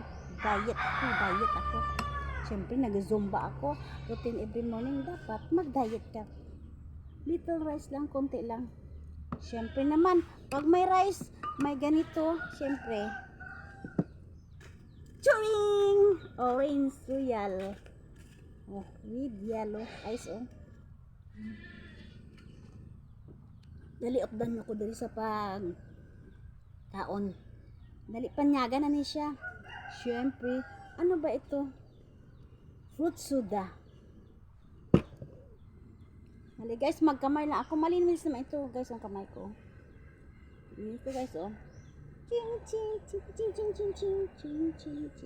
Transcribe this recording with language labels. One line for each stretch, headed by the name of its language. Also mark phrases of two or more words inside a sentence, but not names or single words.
Filipino: Diet ako. Siyempre, nag-zumba ako.
English: Routine every morning,
Filipino: dapat mag-diet ka.
English: Little rice
Filipino: lang, konti lang. Siyempre naman, pag may rice, may ganito, siyempre. Churing!
English: Orange royal. Oh, with yellow ice, oh.
Hiligaynon: Dali, updan ako dali sa pag kaon. Dali, panyaga na ni siya. Siyempre,
Filipino: ano ba ito?
English: Fruit soda.
Filipino: Hali guys, magkamay lang ako. Malinis naman ito guys, ang kamay ko. Ito guys, oh. Ching.